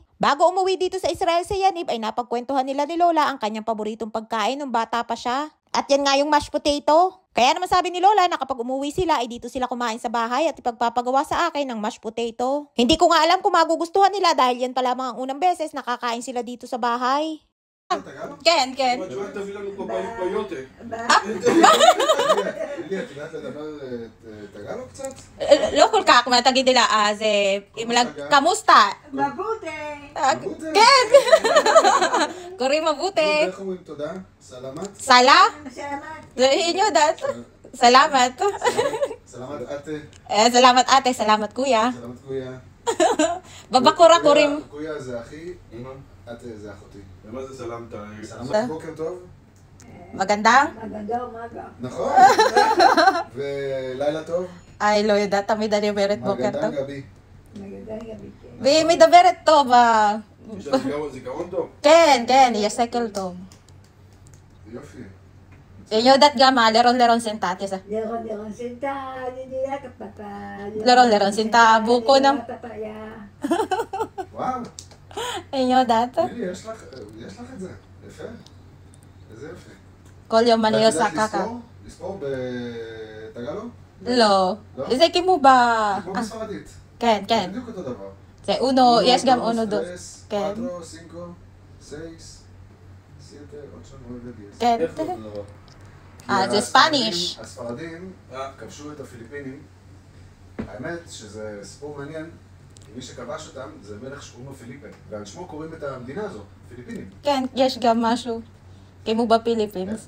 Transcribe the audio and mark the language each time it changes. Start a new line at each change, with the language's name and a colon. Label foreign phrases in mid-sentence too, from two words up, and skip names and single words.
Filipino: Bago umuwi dito sa Israel si Yanib ay napagkwentuhan nila ni Lola ang kanyang paboritong pagkain nung bata pa siya. At yan nga yung
English: mashed potato.
Filipino: Kaya naman sabi ni Lola na kapag umuwi sila ay dito sila kumain sa bahay at ipagpapagawa sa akin ng
English: mashed potato.
Filipino: Hindi ko nga alam kung magugustuhan nila dahil yan pa lamang ang unang beses nakakain sila dito sa bahay.
Hebrew: כן, כן. את יודעת, תביא לנו פה בעיות. את יודעת לדבר תגלו קצת? לא כל כך, מה תגידי לה, אז קמוסטה.
Filipino: Mabuti.
Hebrew: כן. קוראים מבוטה. איך אומרים תודה? סלמת? סלה?
Filipino: Salamat.
Hebrew: היא יודעת. סלמת.
Filipino: salamat ate. salamat ate, salamat kuya. salamat kuya.
Hebrew: בבקורה קוראים. קויה זה אחי, אתה זה אחותי. ומה זה סלמת? סלמת בוקר טוב.
Filipino: maganda? Maganda umaga.
Hebrew: נכון. ולילה טוב. ay, לא יודעת, תמיד אני אומרת בוקר מגנדן טוב. גבי.
Filipino: Maganda gabi kayo.
Hebrew: והיא מדברת טוב. יש לה זיכרון טוב. כן, כן, יש סקל טוב. יופי. היא יודעת גם לרון סנטט.
Filipino: Leron sinta, nila kapapa. Leron sinta, buko ng. Papaya.
Hebrew: וואו. היא יודעת. תראי, יש לך את זה. יפה. איזה יופי. כל יום אני ואת עושה יודעת קקה. לספור בתגלו? לא. לא? זה כמו ב... כמו בספרדית. כן, כן. בדיוק אותו דבר. זה אונו, יש גם
Spanish: uno dos. tres,
Hebrew: כן.
Spanish: cuatro, cinco, seis, siete, ocho, nueve, diez.
Hebrew: כן. איך זה אותו דבר? זה כי ספניש. הספרדים כבשו את הפיליפינים. האמת שזה סיפור מעניין. מי שכבש אותם זה מלך שקוראים לו פיליפה. ועל שמו קוראים את המדינה הזו, פיליפינים. כן, יש גם משהו. כמו בפיליפינס.